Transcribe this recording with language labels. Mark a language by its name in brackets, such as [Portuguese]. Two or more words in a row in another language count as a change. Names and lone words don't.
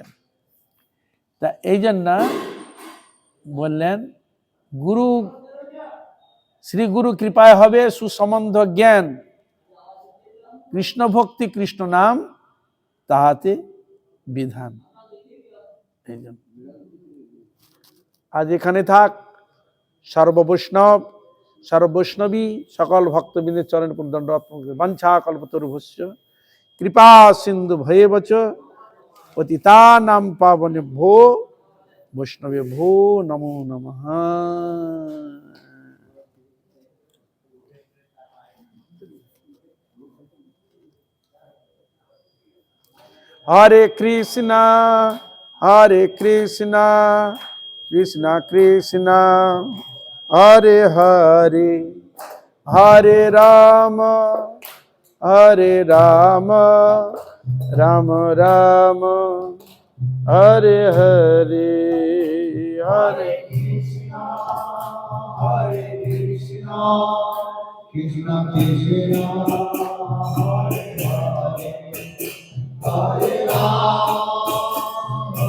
[Bangla] তা এই জন্য বললেন গুরু, শ্রী গুরু কৃপায় হবে সুসম্বন্ধ জ্ঞান, কৃষ্ণ ভক্তি কৃষ্ণ নাম তাহাতে বিধান। এই জন্য আজ এখানে থাক। সর্ববৈষ্ণব সর্ববৈষ্ণবী সকল ভক্তবৃন্দের চরণ দণ্ডবৎ [Sanskrit] বাঞ্ছা কল্পতরুভ্যশ্চ কৃপা সিন্ধু ভয়েবচ পতিতানাং পাবনেভ্যো বৈষ্ণবেভ্যো নমো নমঃ। হরে কৃষ্ণ কৃষ্ণ কৃষ্ণ হরে হরে, হরে রাম রাম রাম হরে হরে, হরে কৃষ্ণ কৃষ্ণ কৃষ্ণ হরে হরে, হরে রাম